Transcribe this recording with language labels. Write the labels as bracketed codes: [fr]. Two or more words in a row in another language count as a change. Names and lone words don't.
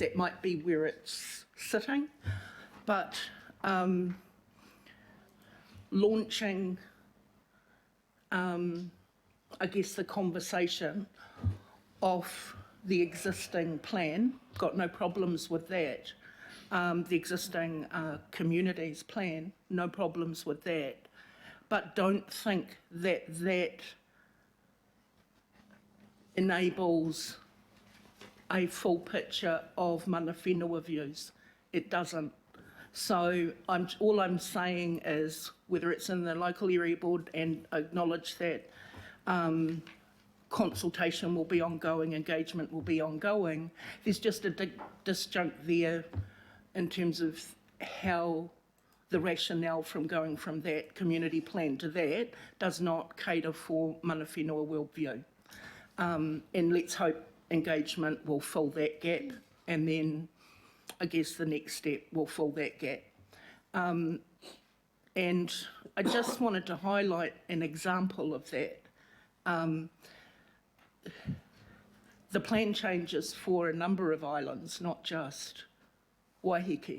[en] That might be where it's sitting, but launching, I guess, the conversation of the existing plan, got no problems with that. The existing communities plan, no problems with that. But don't think that that enables a full picture of [mi] mana whenua [en] views. It doesn't. So all I'm saying is, whether it's in the local area board, and acknowledge that consultation will be ongoing, engagement will be ongoing, there's just a disjunct there in terms of how the rationale from going from that community plan to that does not cater for [mi] mana whenua [en] worldview. And let's hope engagement will fill that gap, and then I guess the next step will fill that gap. And I just wanted to highlight an example of that. The plan changes for a number of islands, not just Waiheke.